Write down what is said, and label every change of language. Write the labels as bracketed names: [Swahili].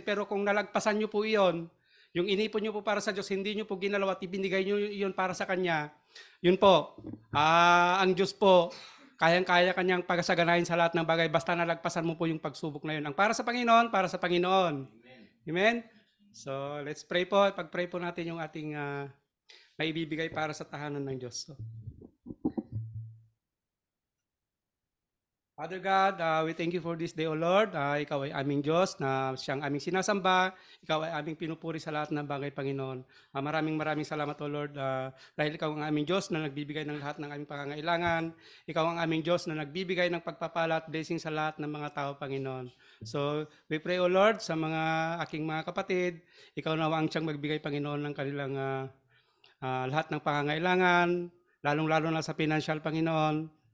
[Filipino] Pero kung nalagpasan nyo po iyon, yung inipon nyo po para sa Diyos, hindi nyo po ginalaw at ibinigay nyo yun para sa Kanya, yun po, ang Diyos po, kayang-kaya Kanyang pagsaganahin sa lahat ng bagay, basta nalagpasan mo po yung pagsubok na yun. Ang para sa Panginoon, para sa Panginoon. Amen? Amen? So, [English] let's pray [Filipino] po. Pag-pray po natin yung ating naibibigay para sa tahanan ng Diyos. [English] So, Father God, we thank you for this day, O Lord. [Filipino] Ikaw ay aming Diyos na siyang aming sinasamba. Ikaw ay aming pinupuri sa lahat ng bagay, Panginoon. Maraming salamat, O Lord, dahil ikaw ang aming Diyos na nagbibigay ng lahat ng aming pangangailangan. Ikaw ang aming Diyos na nagbibigay ng pagpapala at blessing sa lahat ng mga tao, Panginoon. So, [English] we pray, O Lord, [Filipino] sa mga aking mga kapatid, ikaw nawa ang siyang magbigay, Panginoon, ng kanilang lahat ng pangangailangan, lalong-lalo na sa financial, Panginoon.